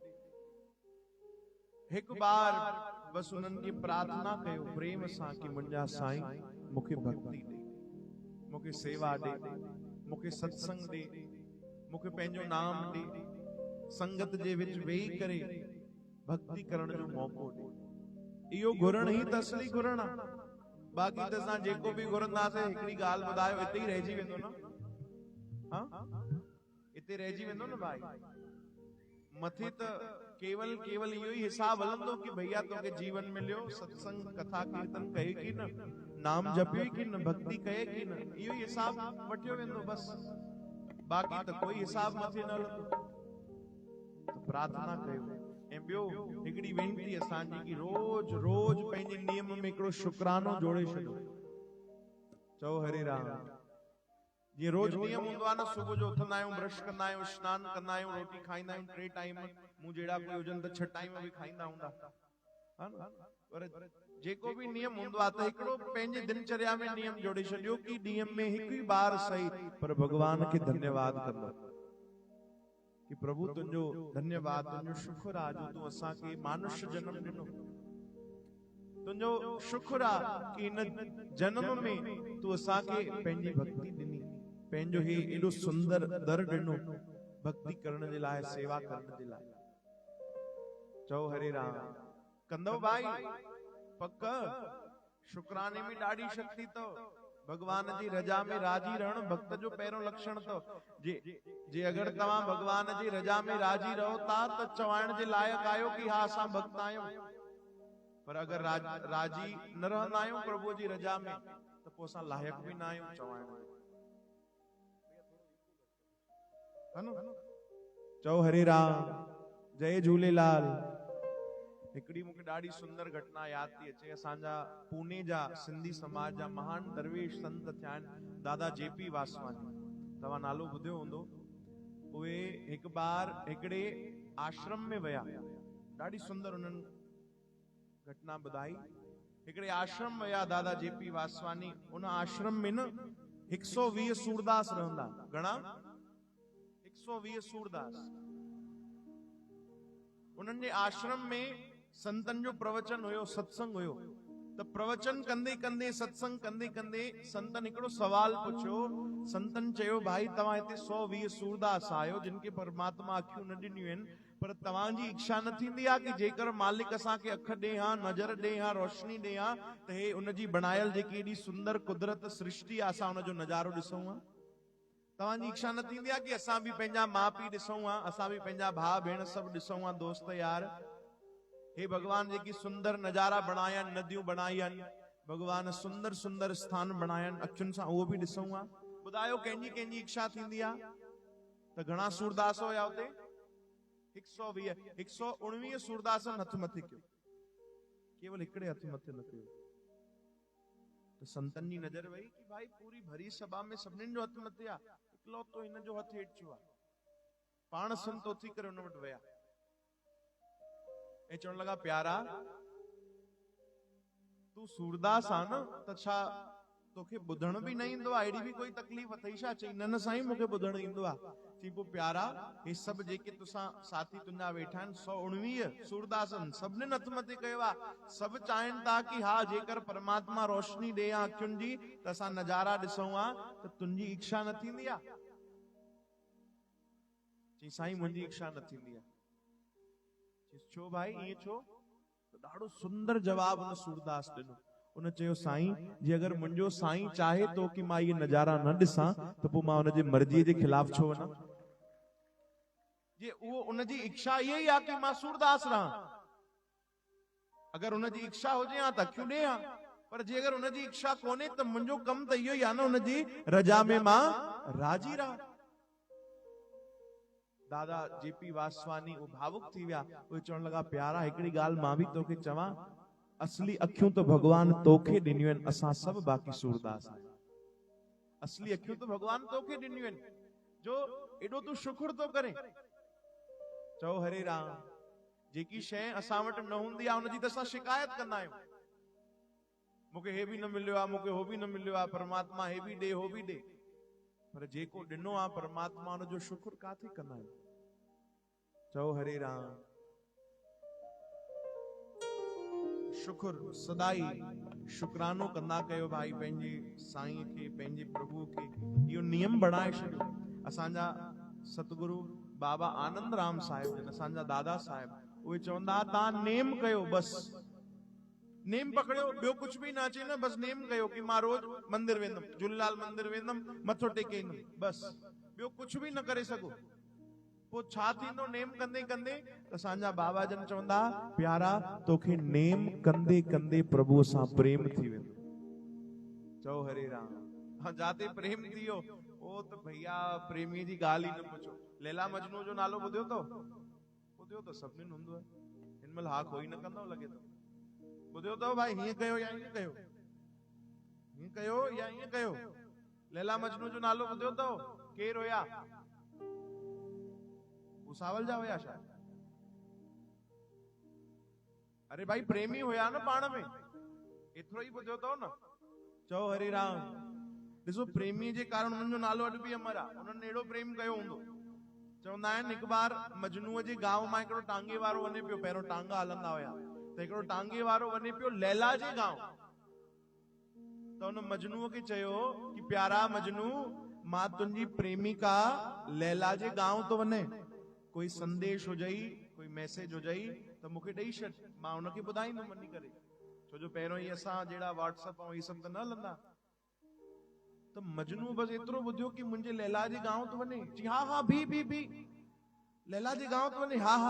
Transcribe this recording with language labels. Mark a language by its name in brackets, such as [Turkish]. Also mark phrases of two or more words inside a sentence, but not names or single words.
[Sindhi] हिकु बार बस उन्हनि खे प्रार्थना कयो प्रेम सां कि मुंहिंजा साईं मूंखे भक्ति ॾे मूंखे सेवा ॾे मूंखे सत्संग ॾे मूंखे पंहिंजो नाम ॾे संगत जे विच वेही करे भक्ति करण जो मौक़ो ॾे इहो घुरण ई त असली घुरण आहे बाक़ी त असां जेको बि घुरंदासीं हिकिड़ी ॻाल्हि ॿुधायो हिते ई रहिजी वेंदो न हिते रहिजी वेंदो न भाई मथे त केवल इहो ई हिसाब हलंदो कि भैया तोखे जीवन मिलियो सत्संग कथा कीर्तन कई की न नाम जपियो की न भक्ति कए की न इहो ई हिसाब वठियो वेंदो बस बाक़ी त कोई हिसाब मथे न हलंदो त प्रार्थना कयो ऐं ॿियो हिकिड़ी वेनती असांजी कि रोज रोज पंहिंजे नियम में हिकिड़ो शुक्रानो जोड़े छॾो चओ हरे राम जीअं रोज नियम हूंदो आहे न सुबुह जो उथंदा आहियूं ब्रश कंदा आहियूं सनानु कंदा आहियूं रोटी खाईंदा आहियूं 3 टाइम मूं जहिड़ा कोई हुजनि त 6 टाइम बि खाईंदा हूंदा हा न पर जेको भी नियम हूंदो आहे त हिकिड़ो पंहिंजे दिनचर्या में नियम जोड़े छॾियो कि ॾींहं में हिकु ई बार सही पर भगवान खे धन्यवाद कंदो कि प्रभु तुंहिंजो धन्यवाद तुंहिंजो शुक्र आहे जो तूं असांखे मानुष्य जन्म ॾिनो तुंहिंजो शुक्र आहे कि हिन जन्म में तूं असांखे पंहिंजी भक्ति ॾिनी पंहिंजो ही एॾो सुंदर दर ॾिनो भक्ति करण जे लाइ सेवा करण जे लाइ चओ हरे राम कंदो भाई पक शुक्राने में ॾाढी शक्ति अथव भगवान जी रजा में राजी रहण भक्त जो पहिरों लक्षण अथव जे अगर तव्हां भगवान जी रजा में राजी रहो था त चवाइण जे लाइक़ आहियो कि हा असां भक्त आहियूं पर अगर राजी न रहंदा आहियूं प्रभु जी रजा में त पोइ असां लाइक़ बि न आहियूं चवाइण है न चओ हरे राम जय झूलेलाल हिकड़ी मूंखे ॾाढी सुंदर घटना यादि थी अचे असांजा पुणे जा सिंधी समाज जा महान दरवेश संत थिया आहिनि दादा जेपी वासवानी तव्हां नालो ॿुधियो हूंदो उहे हिकु बार हिकिड़े आश्रम में विया ॾाढी सुंदर उन्हनि घटना ॿुधाई हिकिड़े आश्रम विया दादा जेपी वासवानी उन आश्रम में न 120 सूरदास रहंदा घणा 120 सूरदास उन्हनि जे आश्रम में संतन जो प्रवचन हुयो सत्संग हुयो त प्रवचन कंदे कंदे सत्संग कंदे कंदे संतन हिकिड़ो सवाल पुछियो संतन चयो भाई तव्हां हिते 120 सूरदास आहियो जिन खे परमात्मा अखियूं न ॾिनियूं आहिनि पर तव्हांजी इच्छा न थींदी आहे कि जेकर मालिक असांखे अख ॾे हा नज़र ॾे हा रोशनी ॾे हा त हे उनजी बनायल जेकी एॾी सुंदर कुदरत सृष्टि आहे असां उनजो नज़ारो ॾिसूं हा तव्हांजी इच्छा न थींदी आहे कि असां बि पंहिंजा माउ पीउ ॾिसूं हा असां बि पंहिंजा भाउ भेण सभु ॾिसूं हा दोस्त यार हे भगवान जेकी सुंदर नज़ारा बणाया आहिनि नदियूं बनाई आहिनि भगवान सुंदर सुंदर स्थान बनाया आहिनि अखियुनि सां उहो बि ॾिसूं हा ॿुधायो कंहिंजी इच्छा थींदी आहे त घणा सूरदास हुया हुते 120 119 सूरदासन हथ मथे कयो केवल हिकिड़े हथ मथे न कयो तो संतन जी नजर वही कि भाई पूरी भरी सभा में सभिनीनि जो हथ मथे आहे इकलौतो हिन जो हथ हेठि छो आहे पाण संत उथी करे हुन वटि विया ऐं चवण लॻा प्यारा तू सूरदास आ न त छा तोखे ॿुधण बि न ईंदो आहे? अहिड़ी बि कोई तकलीफ़ अथई छा? चई न न साईं मूंखे ॿुधण ईंदो आहे। चई पोइ प्यारा हे सभु जेके तुसां साथी तुंहिंजा वेठा आहिनि 119 सूरदासनि सभिनी हथ मथे कयो आहे। सभु चाहिनि था कि हा जेकर परमात्मा रोशनी ॾे आ अखियुनि जी त असां नज़ारा ॾिसूं आ त तुंहिंजी इच्छा न थींदी आहे? चई साईं मुंहिंजी इच्छा न थींदी आहे। चई छो भाई ईअं छो? त ॾाढो सुंदर जवाब उन सूरदास ॾिनो। उन चयो साईं जी अगर मुंहिंजो साईं चाहे तो कि मां ये नज़ारा न ॾिसां त पोइ मां उनजे मर्ज़ीअ जे खिलाफ छो वञा? जे उहो उनजी इच्छा इहा ई आहे कि मां सूरदास रहां। अगर उनजी इच्छा हुजे हा त क्यों ॾे हा, पर जे अगर उनजी इच्छा कोन्हे त मुंहिंजो कम त इहो ई आहे न उनजी रजा में मां राजी रहां। दादा जेपी वासवानी वो भावुक थी विया। उहे चवण लगा प्यारा हिकिड़ी ॻाल्हि मां बि तोखे चवां, असली अखियूं तो भगवान तोखे ॾिनियूं आहिनि, असां सभु बाक़ी सूरदास आहियूं। असली अखियूं तो भगवान तोखे ॾिनियूं आहिनि, जो एॾो तूं शुक्र तो करे। चओ हरे राम। जेकी शइ असां वटि न हूंदी आहे उनजी त असां शिकायत कंदा आहियूं, मूंखे हे बि न मिलियो आहे, मूंखे हो बि न मिलियो आहे, परमात्मा हे बि ॾे हो बि ॾे। पर जेको ॾिनो आहे परमात्मा उनजो शुक्र काथे कंदा आहियूं? चओ हरे राम। शुक्र सदाई शुक्रानो कंदा कयो भाई पंहिंजे साईं खे, पंहिंजे प्रभु खे। इहो नियम बणाए छॾियो। असांजा सतगुरु बाबा आनंद राम साहिब जन, असांजा दादा साहिब, उहे चवंदा तव्हां नेम कयो, बस नेम पकड़ियो, ॿियो [Hindi] कुछ भी [Sindhi] ना अचे न, बस नेम कयो कि मां रोज मंदिर वेंदुमि, झूलेलाल मंदिर वेंदुमि, मथो टेके ईंदुमि, बस ॿियो [Hindi] कुछ भी [Sindhi] न करे सघो। पोइ छा थींदो नेम कंदे कंदे? असांजा बाबा जन चवंदा प्यारा तोखे नेम कंदे कंदे प्रभु सां प्रेम थी वेंदो। चओ हरे राम। हाँ जाते प्रेम थी वियो ओ त भैया प्रेमीअ जी ॻाल्हि ई न पुछो। लैला मजनू जो नालो ॿुधियो तो? ॿुधियो त सभिनी हूंदो आहे, हिन महिल हा कोई न कंदो लॻे थो। ॿुधियो अथव भाई? हीअं कयो या हीअं कयो, हीअं कयो या हीअं कयो। लैला मजनू जो नालो ॿुधियो अथव? केर हुया? भुसावल जा हुया छा? अरे भाई प्रेमी हुया न पाण में, एतिरो ई ॿुधियो अथव न। चओ हरे राम। ॾिसो प्रेमीअ जे कारण हुननि जो नालो अॼु बि अमर आहे। उन्हनि अहिड़ो प्रेम कयो हूंदो। चवंदा आहिनि हिकु बार मजनूअ जे गांव मां हिकिड़ो टांगे वारो वञे पियो, पहिरियों टांगा हलंदा हुया, त हिकिड़ो टांगे वारो वञे पियो लैला जे गांव। त हुन मजनूअ खे चयो कि प्यारा मजनू मां तुंहिंजी प्रेमिका लैला जे गांव तो वञे, कोई संदेश हुजई, कोई मैसेज हुजई त मूंखे ॾेई छॾ, मां हुनखे ॿुधाईंदुमि वञी करे। छो जो पहिरियों ई असां जहिड़ा व्हाट्सएप ऐं इहे सभु त न हलंदा। त मजनू बस एतिरो ॿुधियो कि मुंहिंजे लैला जे गांव तो वञे। जी हा हा भी लैला जे गांव तो वञे, हा हा।